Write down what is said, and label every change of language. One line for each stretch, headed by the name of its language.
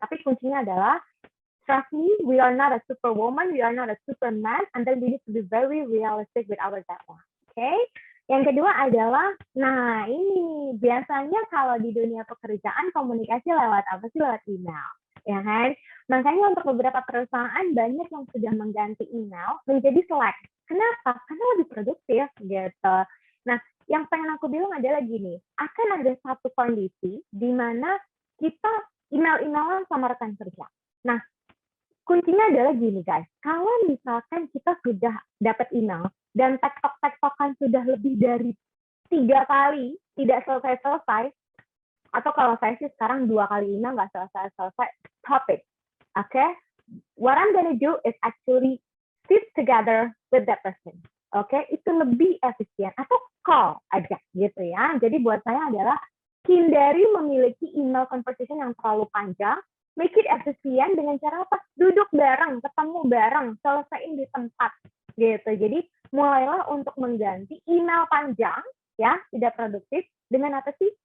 Indonesian: Tapi kuncinya adalah
English: trust me, we are not a superwoman, we are not a superman, and then we need to be very realistic with our deadline. Okay?
Indonesian: Yang kedua adalah, nah ini biasanya kalau di dunia pekerjaan komunikasi lewat apa sih? Lewat email, ya kan? Makanya untuk beberapa perusahaan banyak yang sudah mengganti email menjadi Slack. Kenapa? Karena lebih produktif gitu. Nah, yang pengen aku bilang adalah gini, akan ada satu kondisi di mana kita email-emailan sama rekan kerja. Nah, kuncinya adalah gini guys, kalau misalkan kita sudah dapat email dan tektok-tektokan sudah lebih dari 3 kali tidak selesai-selesai, atau kalau saya sih sekarang 2 kali email nggak selesai-selesai,
English: stop it. Okay? What I'm gonna do is actually sit together with that person.
Indonesian: Okay? Itu lebih efisien. Atau call aja gitu ya. Jadi buat saya adalah hindari memiliki
English: email conversation
Indonesian: yang terlalu panjang,
English: make it
Indonesian: efisien dengan cara apa? Duduk bareng, ketemu bareng, selesaiin di tempat gitu. Jadi mulailah untuk mengganti email panjang ya, tidak produktif dengan apa sih?